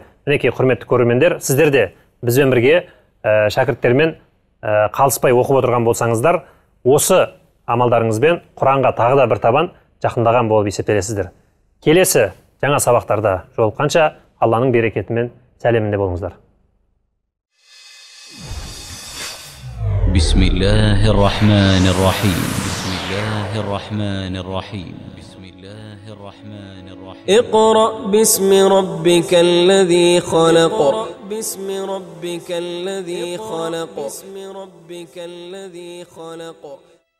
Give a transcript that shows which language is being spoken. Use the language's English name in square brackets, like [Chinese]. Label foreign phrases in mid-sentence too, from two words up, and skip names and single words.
[Kazakh] Мінекей, құрметті көрермендер, сіздер де бізбен бірге шәкірттермен қалыспай оқып отырған болсаңыздар, осы амалдарыңызбен Құранға тағы да бір табан жақындаған болып есептелесіздер. Келесі жаңа сабақтарда жолыққанша Алланың берекетімен сәлемінде болыңыздар. [Arabic] بسم الله الرحمن الرحيم بسم الله الرحمن الرحيم بسم الله الرحمن الرحيم اقرأ باسم ربك الذي خلق باسم ربك الذي خلق باسم ربك الذي خلق